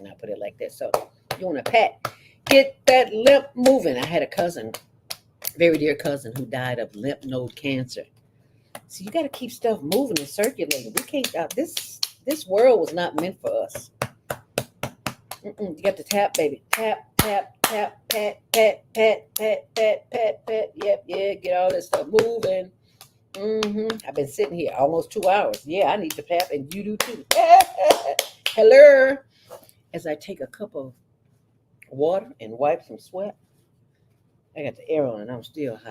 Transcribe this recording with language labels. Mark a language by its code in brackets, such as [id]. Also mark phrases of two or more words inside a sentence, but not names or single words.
[en] I'll put it like that. So you want to pat. Get that lymph moving. I had a cousin, very dear cousin, who died of lymph node cancer. So you got to keep stuff moving and circulating. We can't. This world was not meant for us. You got to tap, baby. Tap, tap, tap, pat, pat, pat, pat, pat, pat, pat. Yep, yeah. Get all that stuff moving. I've been sitting here almost 2 hours. Yeah, I need to tap, and you do too. Hello. As I take a cup of water and wipe some sweat. I got the air on and I'm still hot.